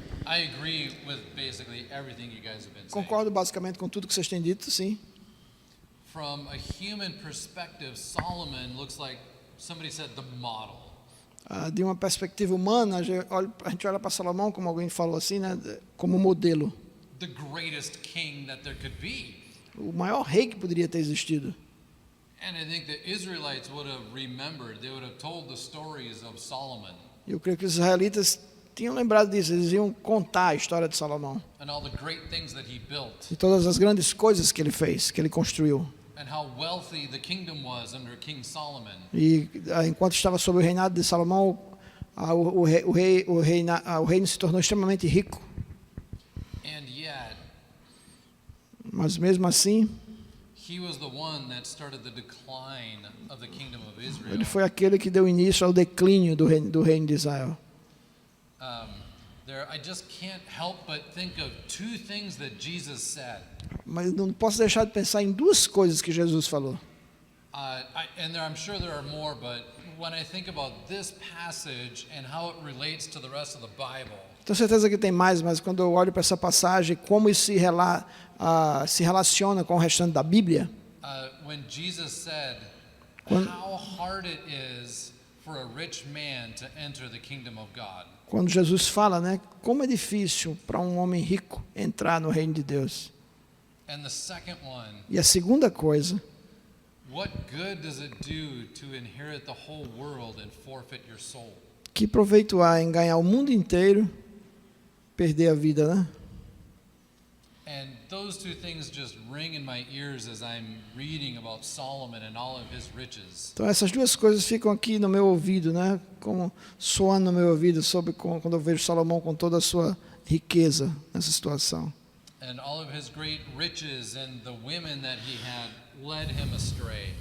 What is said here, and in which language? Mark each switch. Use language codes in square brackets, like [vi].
[en] I agree with basically everything you guys have been saying. [pt] Concordo basicamente com tudo que vocês têm dito, sim. [en] From a human perspective, Solomon looks like somebody said the model. [pt] De uma perspectiva humana, a gente olha para Salomão, como alguém falou assim, né, como modelo. [en] The greatest king that there could be. [pt] O maior rei que poderia ter existido. [en] And I think the Israelites would have remembered, they would have told the stories of Solomon. [pt] Eu creio que os israelitas tinham lembrado disso, eles iam contar a história de Salomão. [en] And all the great things that he built. [pt] E todas as grandes coisas que ele fez, que ele construiu. [en] And how wealthy the kingdom was under King Solomon. [pt] E enquanto estava sob o reinado de Salomão, o reino se tornou extremamente rico. [en] And yet, [pt] mas mesmo assim, [en] he was the one that started the decline of the kingdom of Israel. [pt] Ele foi aquele que deu início ao declínio do reino de Israel. [en] I just can't help but think of two things that Jesus said. [pt] Mas não posso deixar de pensar em duas coisas que Jesus falou. [en] I'm sure there are more, but when I think about this passage and how it relates to the rest of the Bible. [pt] Tenho certeza que tem mais, mas quando eu olho para essa passagem, como isso se relaciona com o restante da Bíblia? [en] When Jesus said, how hard it is for a rich man to enter the kingdom of God. [pt] Quando Jesus fala, né, como é difícil para um homem rico entrar no reino de Deus. [en] And the second one, [pt] e a segunda coisa, [en] what good does it do to inherit the whole world and forfeit your soul? [pt] Que proveito há em ganhar o mundo inteiro, perder a vida, né? [en] And those two things just ring in my ears as I'm reading about Solomon and all of his riches. [pt] Então essas duas coisas ficam aqui no meu ouvido, né? Como soando no meu ouvido quando eu vejo Salomão com toda a sua riqueza nessa situação. [en] And all of his great riches and the women that he had led him astray.